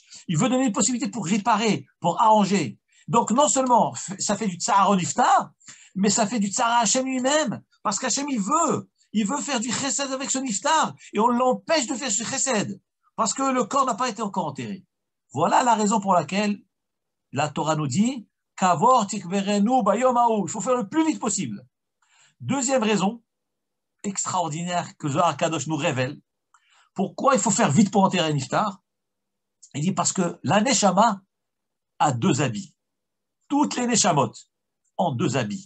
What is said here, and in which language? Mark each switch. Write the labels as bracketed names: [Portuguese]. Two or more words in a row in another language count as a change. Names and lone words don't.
[French] Il veut donner une possibilité pour réparer, pour arranger. Donc, non seulement ça fait du tsar au niftar, mais ça fait du tsar à Hachem lui-même. Parce qu'Hachem, il veut faire du chesed avec ce niftar. Et on l'empêche de faire ce chesed. Parce que le corps n'a pas été encore enterré. Voilà la raison pour laquelle la Torah nous dit [Hebrew] קבור תקברנו ביום ההוא. [French] Il faut faire le plus vite possible. Deuxième raison extraordinaire que Zohar Kadosh nous révèle. Pourquoi il faut faire vite pour enterrer un niftar? Il dit parce que la neshama a deux habits. Toutes les neshamot ont deux habits.